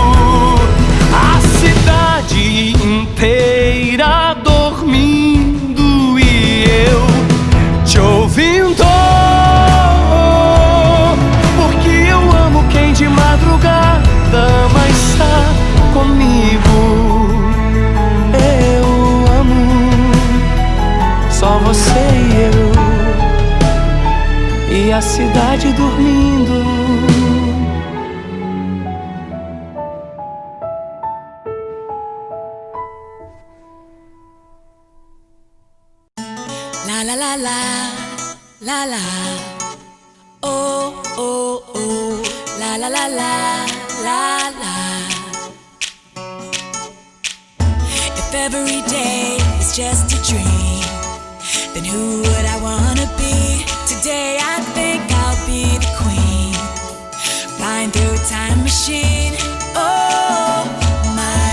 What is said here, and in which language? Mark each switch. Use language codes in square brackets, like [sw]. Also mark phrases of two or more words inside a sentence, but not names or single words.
[pt] A cidade inteira dormindo e eu te ouvindo, porque eu amo quem de madrugada ama estar comigo. Eu amo só você e eu, e a cidade dormindo. La la la la, la la. Oh oh oh, la la la la, la la. [en] If every day is just a dream, then who would I wanna be? Today I think I'll be the queen, flying through a time machine. Oh my